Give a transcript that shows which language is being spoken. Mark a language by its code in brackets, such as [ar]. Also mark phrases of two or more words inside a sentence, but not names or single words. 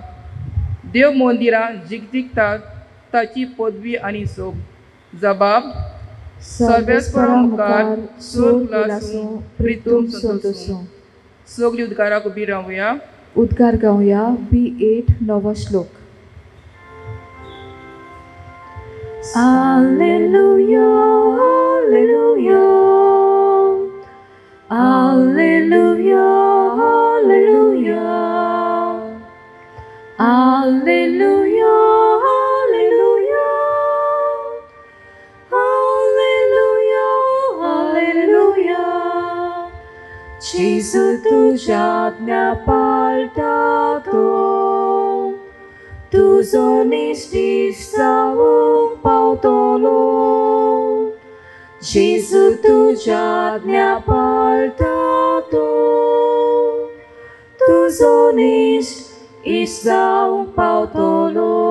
[kok] देव मंदिरां जिगजिगतात ताची पदवी आनी सोब. जबाब. सर्वेस्परा मुखार स्वर्ग उलासूं प्रितूम संतोसूं. सगळीं उद्गाराक उबी रावया. उद्गार गावया. B8 9 श्लोक. [la] Alleluia, Alleluia, Alleluia, Alleluia, Alleluia, Alleluia, Alleluia, Alleluia. [kok] Gesù तुझ्या आज्ञा पाळटातो. तुजो निश्टीश जावंक पावतलो. जेजू तुझ्या आज्ञा पाळटातो. तुजो निश्टीश जावंक पावतलो.